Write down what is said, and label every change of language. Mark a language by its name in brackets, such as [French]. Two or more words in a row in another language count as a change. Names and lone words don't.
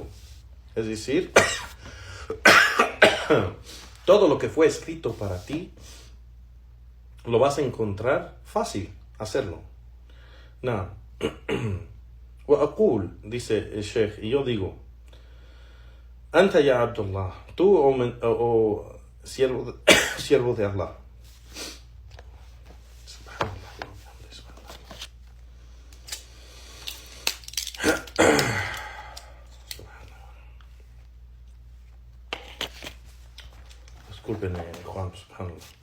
[Spanish] Es decir, todo lo que fue escrito para ti, lo vas a encontrar fácil hacerlo. No. وأقول, dice el Sheikh, y yo digo: [Arabic] أنت يا عبد الله, [Spanish] tú, o siervo de Allah. Discúlpenme, Juan, subhanallah.